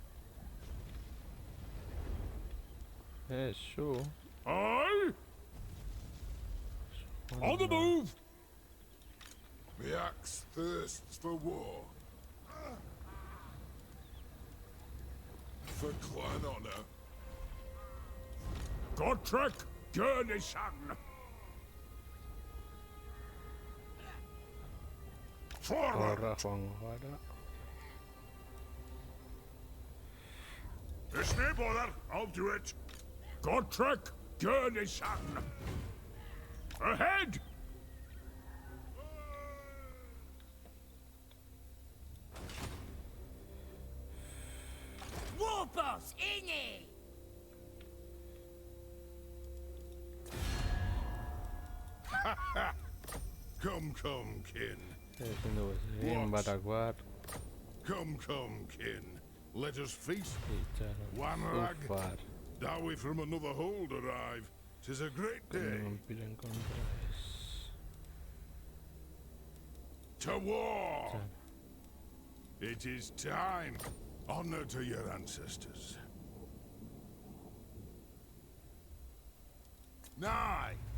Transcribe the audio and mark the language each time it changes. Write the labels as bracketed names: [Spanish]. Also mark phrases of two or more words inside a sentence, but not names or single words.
[Spanish] Eso. [English] Aye! On the move! The axe thirsts for war. For clan honor. Gotrek Gurnisson! Forward! [Basque] Horra joan gara. [English] There's no bother, I'll do it. Gotrek Gurnisson! Ahead! Warboss, Innie! Come, kin. [Basque] Ezin dugu egin barakoar. [English] Come, kin. Let us feast. [Basque] Itxaron. [English] One rag. Ufar. Dowie from another hold arrive. 'Tis a great day. [Basque] Vampiren kontra ez. [English] To war! [Basque] Itxaron. [English] It is time. Honor to your ancestors. Nigh!